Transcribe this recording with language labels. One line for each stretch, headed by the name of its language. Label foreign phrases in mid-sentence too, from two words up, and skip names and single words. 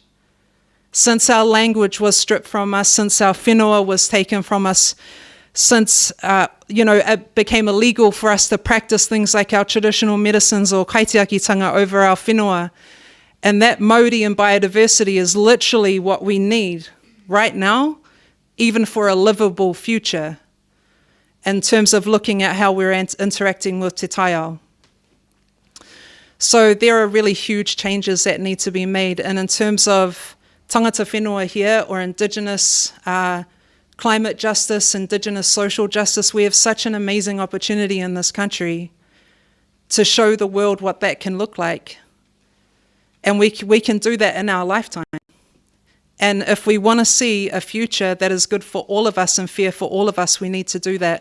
English: Since our language was stripped from us, since our whenua was taken from us, since it became illegal for us to practice things like our traditional medicines or kaitiakitanga over our whenua. And that Māori and biodiversity is literally what we need right now, even for a livable future, in terms of looking at how we're interacting with
Māori: te taiao.
English: So there are really huge changes that need to be made. And in terms of
Māori: tangata whenua
English: here, or Indigenous climate justice, Indigenous social justice, we have such an amazing opportunity in this country to show the world what that can look like. And we can do that in our lifetime. And if we want to see a future that is good for all of us and fair for all of us, we need to do that.